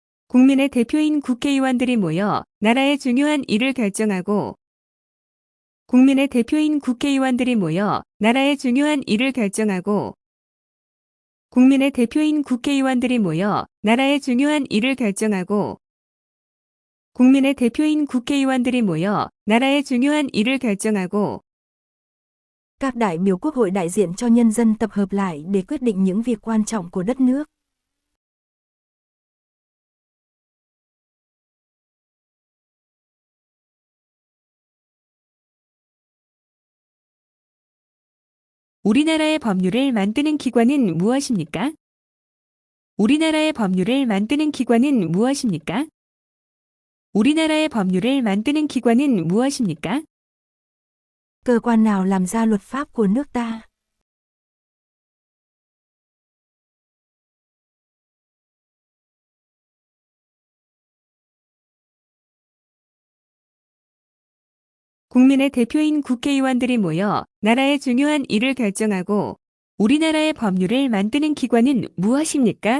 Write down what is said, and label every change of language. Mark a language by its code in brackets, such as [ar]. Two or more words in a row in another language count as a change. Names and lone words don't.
[ko] 국민의 대표인 국회의원들이 모여 나라의 중요한 일을 결정하고 국민의 대표인 국회의원들이 모여 나라의 중요한 일을 결정하고 국민의 대표인 국회의원들이 모여 나라의 중요한 일을 결정하고 국민의 대표인 국회의원들이 모여 나라의 중요한 일을 결정하고 [vi] Các đại biểu quốc hội đại diện cho nhân dân tập hợp lại để quyết định những việc quan trọng của đất nước. [ko] 우리나라의 법률을 만드는 기관은 무엇입니까? 우리나라의 법률을 만드는 기관은 무엇입니까? 우리나라의 법률을 만드는 기관은 무엇입니까? [vi] Cơ quan nào làm ra luật pháp của nước ta? [ko] 국민의 대표인 국회의원들이 모여 나라의 중요한 일을 결정하고 우리나라의 법률을 만드는 기관은 무엇입니까?